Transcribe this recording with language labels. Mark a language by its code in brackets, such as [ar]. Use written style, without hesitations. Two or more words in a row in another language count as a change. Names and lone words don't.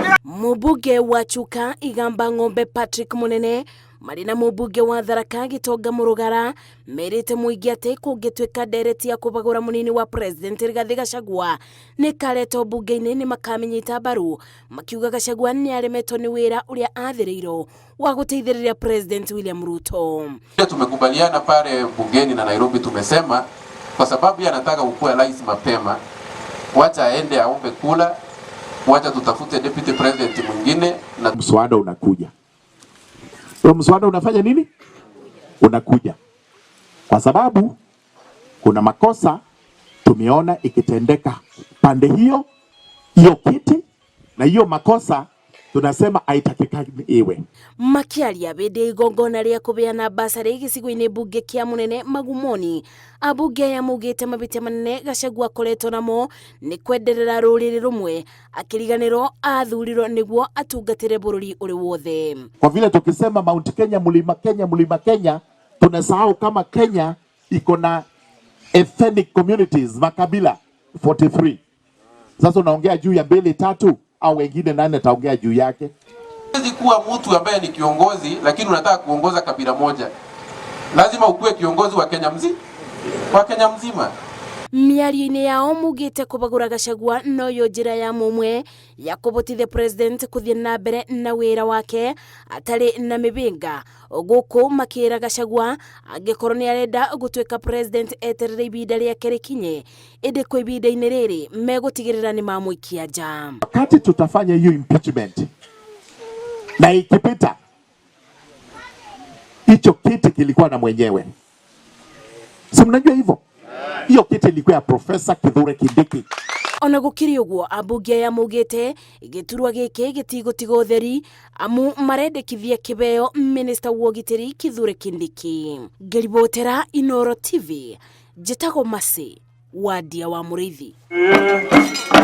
[ki] Mubunge wa Chuka Igamba Ng'ombe Patrick Munene mari na mubunge wa Tharaka Gitonga Murugara merite muingi ati kungituika ndereti ya kubagura munini wa president Rigathi Gachagua ni kareto bunge-ini ni makamenyita baru makiuga Gachagua ni aremetwo ni wira uria athiriirwo wa guteithiriria president William Ruto. [sw] Tumekubaliana pale bungeni na Nairobi, tumesema kwa sababu anataka ukue rais mapema, wacha aende aombe kula, wacha tutafute [en] deputy president [sw] mwingine na mswada unakuja. So mswada unafanya nini? Unakuja. Kwa sababu kuna makosa tumeona ikitendeka pande hiyo kiti, na hiyo makosa tunasema haitakikani iwe. [ki] Makiaria bende igongona ria kubeana basari gicigo-ini bunge kia Munene Magumoni, abunge ya mugite mabitia manene Gachagua koretwo namo ni kwenderera ruriri rumwe akiriganirwo athurirwo niguo atungatire bururi uri wothe. [sw] Kwa vile tukisema Mount Kenya, mlima Kenya, tunasahau kama Kenya iko na [en] ethnic communities, [sw] makabila 43. Sasa unaongea juu ya mbili tatu au wengine nani ataongea juu yake? Huwezi kuwa mtu ambaye ni kiongozi lakini unataka kuongoza kabila moja. Lazima ukuwe kiongozi wa Kenya mzima. [ki] Miario-ini yao mugite kubagura Gachagua no yo njira ya mumwe ya kubotithia president kuthie na mbere na wira wake atari na mibinga guku makira Gachagua angikorwo ni arenda gutwika president eterere ibinda riake rikinye indi kwa ibinda-ini riri megutigirira ni mamwikia nja. [sw] Wakati tutafanya hiyo impeachment na ikipita, hicho kiti kilikuwa na mwenyewe, si mnajua hivyo? Hiyo kiti ilikuwa ya Professor Kithure Kindiki. [ki] Ona gukiri uguo abunge ya mugite giturwa giki gitigotiga utheri amu marendekithia kibeo minister wa ugitiri Kithure Kindiki. Ngeribotera Inooro TV, njitagwo Masi Wadia wa Muriithi.